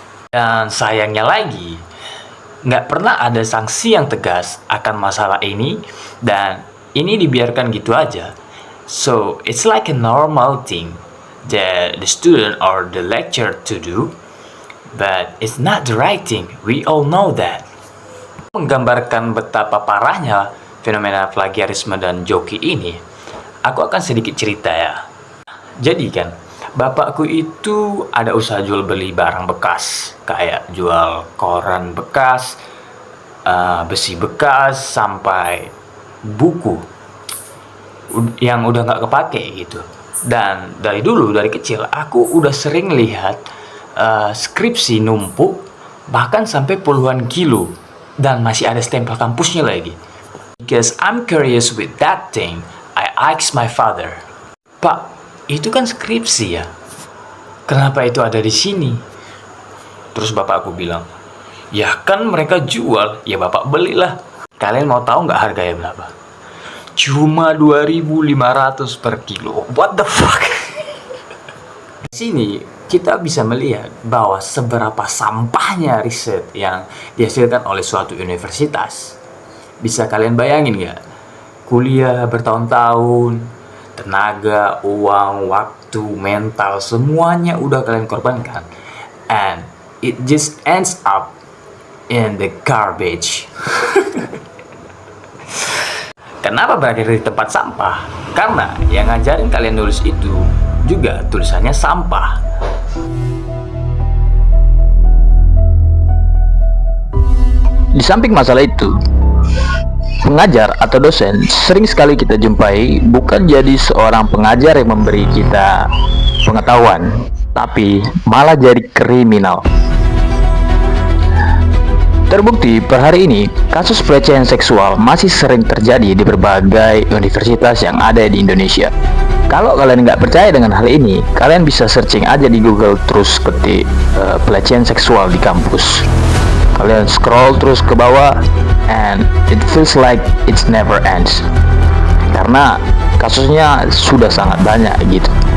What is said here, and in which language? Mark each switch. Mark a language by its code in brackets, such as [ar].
[id] Dan sayangnya lagi, nggak pernah ada sanksi yang tegas akan masalah ini, dan ini dibiarkan gitu aja. [en] So it's like a normal thing that the student or the lecturer to do, but it's not the right thing. We all know that. [id] Menggambarkan betapa parahnya fenomena plagiarisme dan joki ini, aku akan sedikit cerita ya. Jadi kan, bapakku itu ada usaha jual beli barang bekas, kayak jual koran bekas, besi bekas, sampai buku yang udah nggak kepake gitu. Dan dari dulu, dari kecil, aku udah sering lihat skripsi numpuk bahkan sampai puluhan kilo dan masih ada stempel kampusnya lagi. [en] Because I'm curious with that thing, I asked my father, [id] "Pak, itu kan skripsi ya? Kenapa itu ada di sini?" Terus bapakku bilang, "Ya kan mereka jual, ya bapak belilah." Kalian mau tahu nggak harganya berapa? Cuma 2.500 per kilo. [en] What the fuck? [id] Di sini kita bisa melihat bahwa seberapa sampahnya riset yang dihasilkan oleh suatu universitas. Bisa kalian bayangin nggak? Kuliah bertahun-tahun, tenaga, uang, waktu, mental, semuanya udah kalian korbankan. [en] And it just ends up in the garbage. [id] Kenapa berakhir di tempat sampah? Karena yang ngajarin kalian nulis itu juga tulisannya sampah. Di samping masalah itu, pengajar atau dosen sering sekali kita jumpai bukan jadi seorang pengajar yang memberi kita pengetahuan, tapi malah jadi kriminal. Terbukti per hari ini, kasus pelecehan seksual masih sering terjadi di berbagai universitas yang ada di Indonesia. Kalau kalian nggak percaya dengan hal ini, kalian bisa searching aja di Google, terus ketik pelecehan seksual di kampus. Kalian scroll terus ke bawah, [en] and it feels like it's never ends. [id] Karena kasusnya sudah sangat banyak gitu.